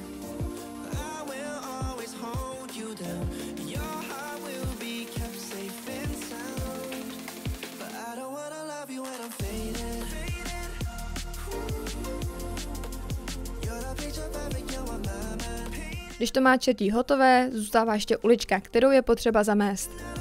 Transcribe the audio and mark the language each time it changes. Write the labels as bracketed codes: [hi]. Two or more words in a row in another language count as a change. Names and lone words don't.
[en] I will always hold you down. Your heart will be kept safe and sound. But I don't wanna love you when I'm faded. You're the picture perfect, you're my mind. [cs] Když to má čertí hotové, zůstává ještě ulička, kterou je potřeba zamést.